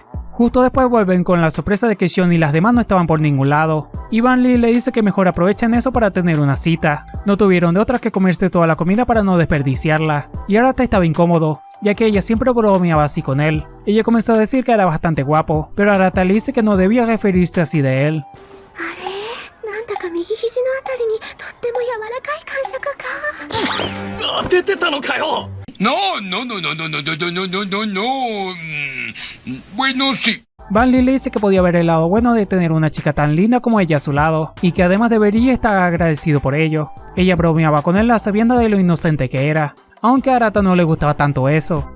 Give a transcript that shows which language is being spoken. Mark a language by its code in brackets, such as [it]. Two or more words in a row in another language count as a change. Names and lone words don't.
[es] Justo después vuelven con la sorpresa de que Shion y las demás no estaban por ningún lado, y Van Lee le dice que mejor aprovechen eso para tener una cita. No tuvieron de otra que comerse toda la comida para no desperdiciarla, y Arata estaba incómodo, ya que ella siempre bromeaba así con él. Ella comenzó a decir que era bastante guapo, pero Arata le dice que no debía referirse así de él. [ja] 当ててたのかよ。 [es] No. Bueno, sí. Van Lee le dice que podía ver el lado bueno de tener una chica tan linda como ella a su lado, y que además debería estar agradecido por ello. Ella bromeaba con él a sabiendas de lo inocente que era, aunque a Arata no le gustaba tanto eso.